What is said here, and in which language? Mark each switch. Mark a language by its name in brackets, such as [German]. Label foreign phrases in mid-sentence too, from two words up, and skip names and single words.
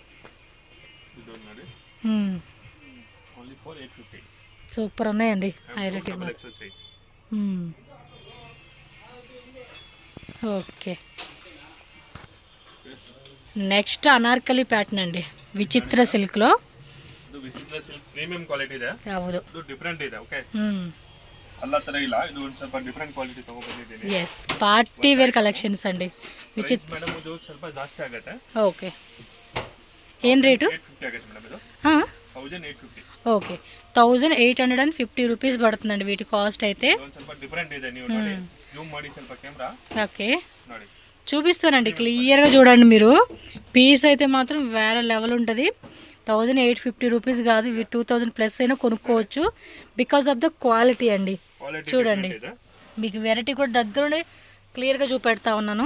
[Telugu] సూపర్ ఉన్నాయండి, హైలైట్. ఓకే, నెక్స్ట్ అనార్కలి ప్యాటర్న్ అండి, విచిత్ర సిల్క్లో. [English] premium quality [Kannada] ಇದೆ. ಹೌದು, ಇದು ಡಿಫರೆಂಟ್ ಇದೆ. ಓಕೆ, ಅಲ್ಲ ತರ ಇಲ್ಲ, ಇದು ಒಂದು ಸ್ವಲ್ಪ [English] different quality [Kannada] ತಗೊಂಡ್ಬಂದಿದ್ದೀನಿ. [English] yes, party wear collections ಅಂడి. [Kannada] ವಿಚಿತ್ರ ಮೇಡಂ, ಇದು ಸ್ವಲ್ಪ ಜಾಸ್ತಿ ಆಗುತ್ತೆ. ಓಕೆ, ಏನ್ ರೇಟ್? 850 ಆಗುತ್ತೆ ಮೇಡಂ. ಇದು 1850. [Telugu] ఓకే, 1850 రూపీస్ పడుతుందండి వీటి కాస్ట్ అయితే. [Kannada] ಒಂದು ಸ್ವಲ್ಪ ಡಿಫರೆಂಟ್ ಇದೆ, ನೀವು ನೋಡಿ ಜೂಮ್ ಮಾಡಿ ಸ್ವಲ್ಪ కెమెరా. [Telugu] ఓకే, [Kannada] ನೋಡಿ [Telugu] చూపిస్తానండి, క్లియర్గా చూడండి మీరు. పీస్ అయితే మాత్రం వేరే లెవెల్ ఉంటుంది. 1850 రూపీస్ కాదు, 2000 ప్లస్ అయినా కొనుక్కోవచ్చు [English] because of the quality [Telugu] అండి. చూడండి, మీకు వెరైటీ కూడా దగ్గరుండి క్లియర్గా చూపెడతా ఉన్నాను.